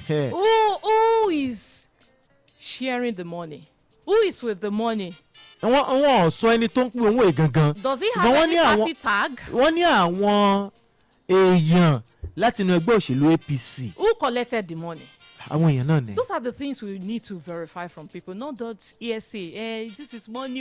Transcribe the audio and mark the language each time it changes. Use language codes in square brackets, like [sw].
[en] Who is sharing the money? Who is with the money? [yo] wọ́n sọ ẹni tó ń pín owó gangan. [en] Does he have any party tag? [yo] wọ́n ní àwọn èèyàn láti inú ẹgbẹ́ òṣèlú APC. [en] Who collected the money? [yo] àwọn èèyàn náà ni. [en] Those are the things we need to verify from people, not that ESA. This is money.